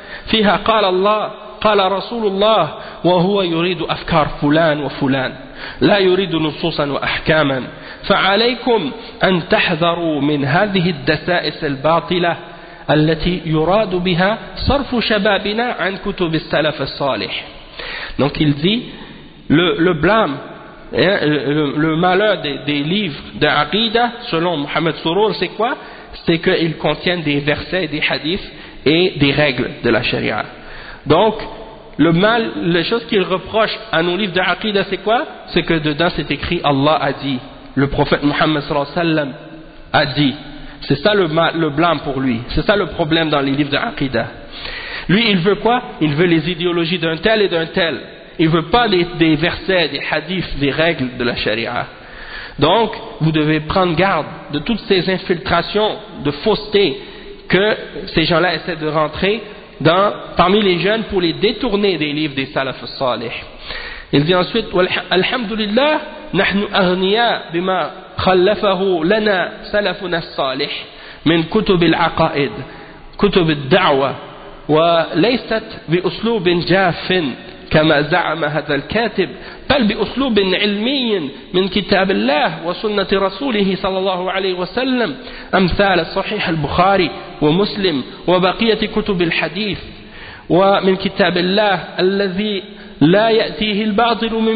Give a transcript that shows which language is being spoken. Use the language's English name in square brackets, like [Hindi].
[Arabic] فيها قال الله قال رسول الله وهو يريد أفكار فلان وفلان لا يريد نصوصا وأحكاما فعليكم أن تحذروا من هذه الدسائس الباطلة التي يراد بها صرف شبابنا عن كتب السلف الصالح. [French] Donc il dit le blâme, le malheur des livres de Aqida selon Mohamed Sourour, c'est quoi? C'est qu'ils contiennent des versets et des hadiths et des règles de la charia. Donc, le mal, les choses qu'il reproche à nos livres de Aqidah, c'est quoi? C'est que dedans, c'est écrit, Allah a dit, le prophète Muhammad sallallahu alayhi wa sallam a dit. C'est ça le blâme pour lui. C'est ça le problème dans les livres de Aqidah. Lui, il veut quoi? Il veut les idéologies d'un tel et d'un tel. Il veut pas des versets, des hadiths, des règles de la charia. Donc, vous devez prendre garde de toutes ces infiltrations de fausseté que ces gens-là essaient de rentrer dans, parmi les jeunes pour les détourner des livres des salaf salih. Il dit ensuite, [Arabic] « Alhamdulillah, nahnu aghniya bima khallafahu lana salafuna salih min kutub al-aqaid, kutub al-da'wa, wa laysat bi uslubin jafin كما زعم هذا الكاتب بل بأسلوب علمي من كتاب الله وسنة رسوله صلى الله عليه وسلم أمثال صحيح البخاري ومسلم وبقية كتب الحديث ومن كتاب الله الذي لا يأتيه الباطل